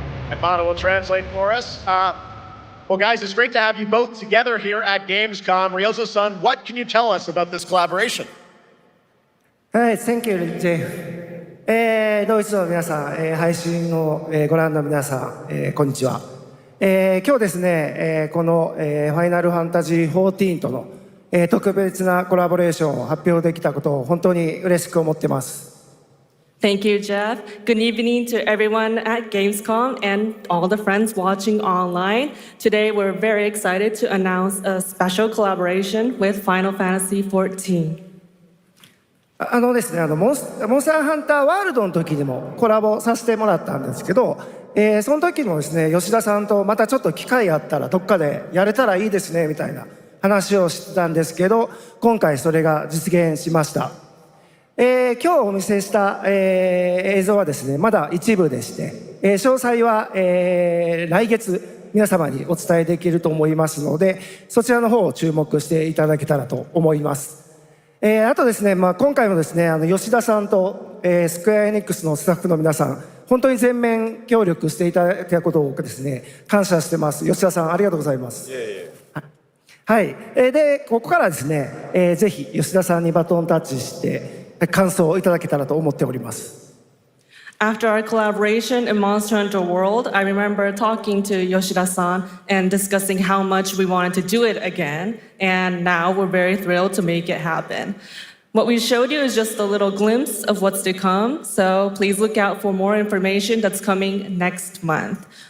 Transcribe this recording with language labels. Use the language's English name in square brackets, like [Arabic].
[English] And Mono will translate for us. Well, guys, it's great to have you both together here at Gamescom. Ryozo-san, what can you tell us about this collaboration? Thank you, Jay. [Japanese] ドイツの皆さん、配信をご覧の皆さん、こんにちは。今日ですね、このファイナルファンタジー14との特別なコラボレーションを発表できたことを本当に嬉しく思ってます。 [English] Thank you, Jeff. Good evening to everyone at Gamescom and all the friends watching online. Today, we're very excited to announce a special collaboration with Final Fantasy XIV. [Japanese] ですね、モンスターハンターワールドの時にもコラボさせてもらったんですけど、その時もですね、吉田さんとまたちょっと機会あったらどっかでやれたらいいですねみたいな話をしてたんですけど、今回それが実現しました。今日お見せした、映像はですね、まだ一部でして、詳細は、来月皆様にお伝えできると思いますので、そちらの方を注目していただけたらと思います。あとですね、今回もですね、吉田さんと、スクエアエニックスのスタッフの皆さん、本当に全面協力していただいたことをですね、感謝してます。吉田さん、ありがとうございます。はい。で、ここからですね、ぜひ吉田さんにバトンタッチして、感想をいただけたらと思っております。 [English] After our collaboration in Monster Hunter World, I remember talking to Yoshida-san and discussing how much we wanted to do it again, and now we're very thrilled to make it happen. What we showed you is just a little glimpse of what's to come, so please look out for more information that's coming next month.